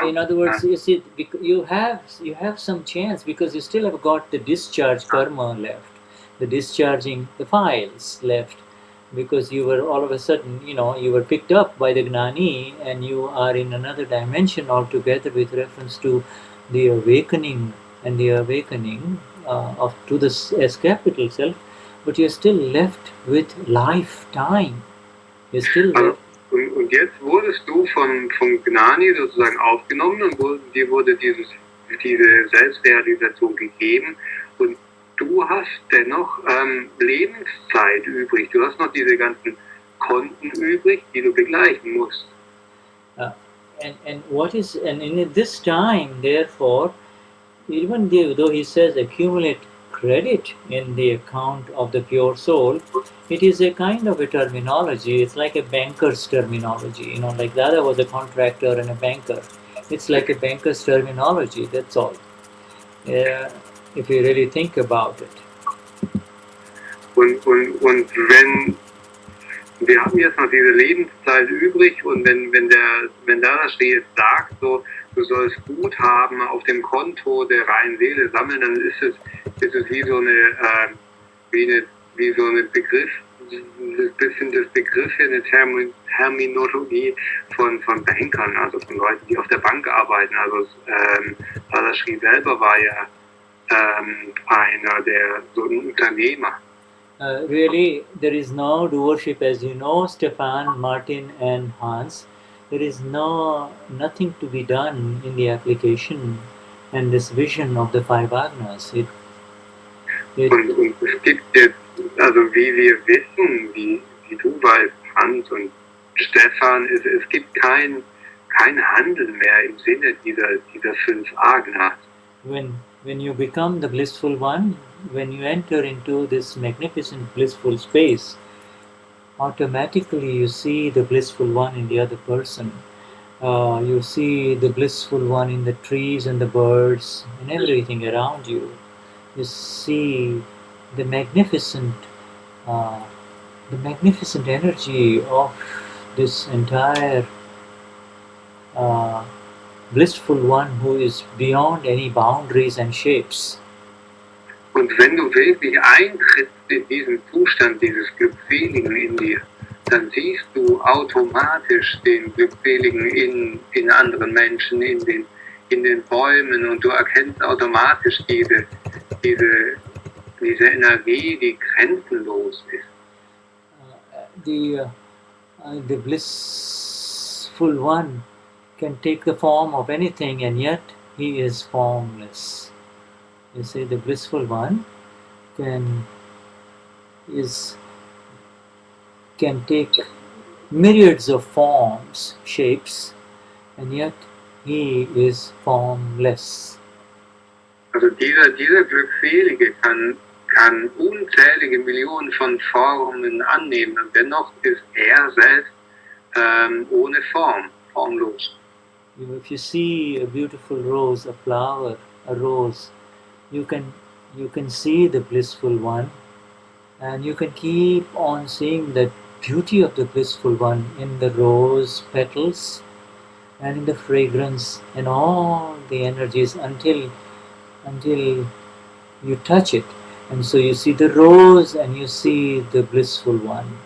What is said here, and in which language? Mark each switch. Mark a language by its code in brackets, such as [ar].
[en] So in other words, you see, you have some chance because you still have got the discharge karma left, the discharging the files left, because you were all of a sudden, you were picked up by the Gnani and you are in another dimension altogether with reference to the awakening, and the awakening to this S capital self, but you're still left with lifetime. You're still left. [de] Und jetzt wurdest du von Gnani sozusagen aufgenommen und dir wurde diese Selbstrealisation gegeben und du hast dennoch Lebenszeit übrig. Du hast noch diese ganzen Konten übrig, die du begleichen musst. [en] And in this time, therefore, even though he says accumulate credit in the account of the pure soul, it is a kind of a terminology. It's like a banker's terminology, like the other was a contractor and a banker. It's like a banker's terminology, that's all. If you really think about it. [de] Und wenn wir haben jetzt noch diese Lebenszeit übrig und wenn Dadashri jetzt sagt, so, du sollst Guthaben auf dem Konto der reinen Seele sammeln, dann ist es wie so eine Begriff, ein bisschen das Begriff hier, eine Terminologie von Bankern, also von Leuten, die auf der Bank arbeiten. Also Dadashri selber war ja einer der so ein Unternehmer. [en] Really, there is no doership, as you know, Stefan, Martin, and Hans. There is nothing to be done in the application and this vision of the five Agnas. [de] Und es gibt jetzt, also wie wir wissen, wie du weißt, Hans und Stefan, es gibt kein Handeln mehr im Sinne dieser fünf Agnas. [en] When you become the blissful one, when you enter into this magnificent blissful space, automatically you see the blissful one in the other person. You see the blissful one in the trees and the birds and everything around you. You see the magnificent energy of this entire blissful one who is beyond any boundaries and shapes. [de] Und wenn du wirklich eintrittst in diesen Zustand dieses Glückseligen in dir, dann siehst du automatisch den Glückseligen in anderen Menschen, in den Bäumen, und du erkennst automatisch diese Energie, die grenzenlos ist. [en] The blissful one can take the form of anything, and yet he is formless. You see, the blissful one can take myriads of forms, shapes, and yet he is formless. [de] Also dieser Glückselige kann unzählige Millionen von Formen annehmen, und dennoch ist er selbst ohne Form, formlos. [en] If you see a beautiful rose, a flower, a rose, you can see the blissful one, and you can keep on seeing the beauty of the blissful one in the rose petals and in the fragrance and all the energies until you touch it, and so you see the rose and you see the blissful one.